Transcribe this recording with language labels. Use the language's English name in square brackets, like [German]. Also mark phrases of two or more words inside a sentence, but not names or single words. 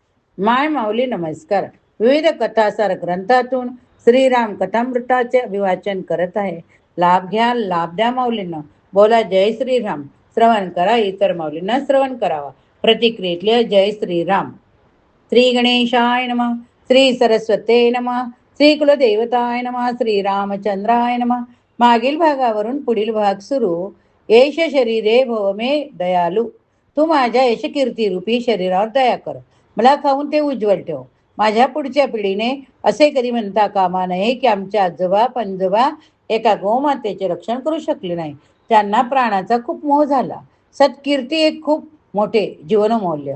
[Marathi] माय माऊली नमस्कार. विविध कथासार ग्रंथातून श्रीराम कथामृताचे अभिवाचन करत आहे. लाभ घ्या, लाभ द्या माऊलींना. बोला जय श्रीराम. श्रवण करा, इतर माऊलींना श्रवण करावा. प्रतिक्रियेतले जय श्रीराम. [Sanskrit] श्री गणेशाय नमः. श्री सरस्वते नमः. श्री कुलदेवताय नमः. श्री रामचंद्राय नमः. [Marathi] मागील भागावरून पुढील भाग सुरू. [Sanskrit] येश शरीरे भव मे दयालू. [Marathi] तू माझ्या यशकीर्ती रूपी शरीरावर दया कर. मला खाऊन ते उज्ज्वल ठेव. माझ्या पुढच्या पिढीने असे कधी म्हणता कामा नये की आमच्या आजोबा पंजोबा एका गोमातेचे रक्षण करू शकले नाही. त्यांना प्राणाचा खूप मोह झाला. सत्कीर्ती एक खूप मोठे जीवनमौल्य.